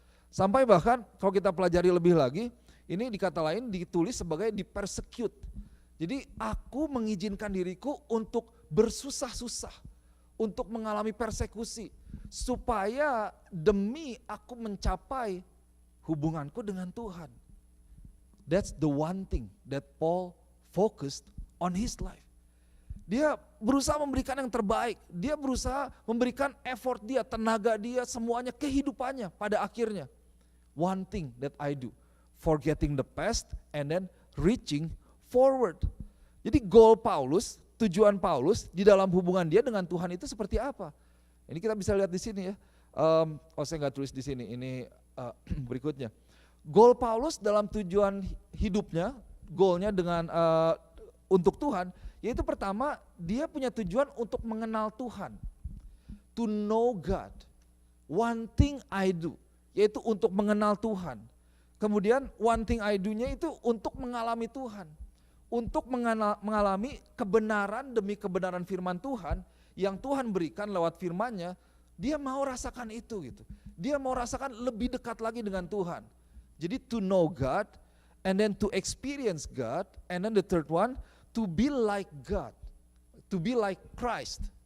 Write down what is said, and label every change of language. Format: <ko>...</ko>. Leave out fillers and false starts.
<id>Sampai bahkan kalau kita pelajari lebih lagi, ini di kata lain ditulis sebagai di persecute. Jadi aku mengizinkan diriku untuk bersusah-susah, untuk mengalami persekusi, supaya demi aku mencapai hubunganku dengan Tuhan.</id> <en>That's the one thing that Paul focused on his life.</en> <id>Dia berusaha memberikan yang terbaik, dia berusaha memberikan effort dia, tenaga dia, semuanya, kehidupannya pada akhirnya.</id> <en>One thing that I do, forgetting the past and then reaching forward.</en> <id>Jadi goal Paulus, tujuan Paulus di dalam hubungan dia dengan Tuhan itu seperti apa? Ini kita bisa lihat di sini ya. Saya nggak tulis di sini, ini berikutnya. Goal Paulus dalam tujuan hidupnya, goalnya dengan untuk Tuhan, yaitu pertama dia punya tujuan untuk mengenal Tuhan,</id> <en>to know God. One thing I do,</en> <id>yaitu untuk mengenal Tuhan. Kemudian</id> <en>one thing I do-</en> <id>nya itu untuk mengalami Tuhan, untuk mengalami kebenaran demi kebenaran firman Tuhan yang Tuhan berikan lewat firman-Nya. Dia mau rasakan itu gitu. Dia mau rasakan lebih dekat lagi dengan Tuhan.</id> <en>Jadi to know God, and then to experience God, and then the third one, to be like God, to be like Christ.</en>